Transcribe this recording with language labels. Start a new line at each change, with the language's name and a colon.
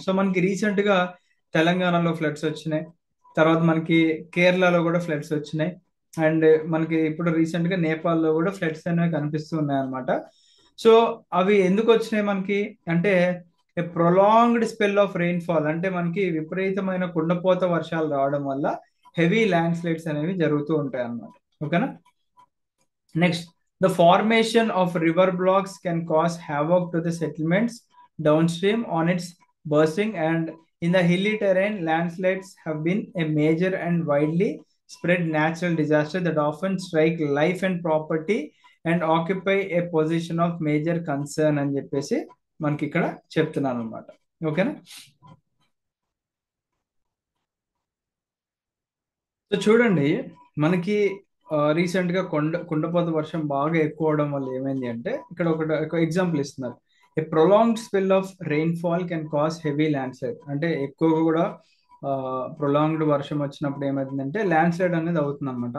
Telugu: So మనకి recent గా తెలంగాణలో ఫ్లడ్స్ వచ్చినాయి, తర్వాత మనకి కేరళలో కూడా ఫ్లడ్స్ వచ్చినాయి, అండ్ మనకి ఇప్పుడు రీసెంట్ గా నేపాల్లో కూడా ఫ్లడ్స్ అనేవి కనిపిస్తూ ఉన్నాయి అనమాట. సో అవి ఎందుకు వచ్చినాయి మనకి అంటే,
English: a prolonged spell of rainfall
Telugu: అంటే మనకి విపరీతమైన కుండపోత వర్షాలు రావడం వల్ల హెవీ ల్యాండ్ స్లైడ్స్ అనేవి జరుగుతూ ఉంటాయి అన్నమాట. ఓకేనా.
English: next, the formation of river blocks can cause havoc to the settlements downstream on its bursting, and in the hilly terrain landslides have been a major and widely spread natural disaster that often strike life and property and occupy a position of major concern
Telugu: అని చెప్పేసి మనకి ఇక్కడ చెప్తున్నాను అనమాట. ఓకేనా. So చూడండి, మనకి recent గా కుండపోత వర్షం బాగా ఎక్కువ అవడం వల్ల ఏమైంది అంటే, ఇక్కడ ఒక ఎగ్జాంపుల్ ఇస్తున్నారు.
English: A prolonged spell of rainfall can cause heavy landslide.
Telugu: అంటే ఎక్కువగా కూడా ప్రొలాంగ్డ్ వర్షం వచ్చినప్పుడు ఏమవుతుందంటే ల్యాండ్ స్లైడ్ అనేది అవుతుంది అనమాట.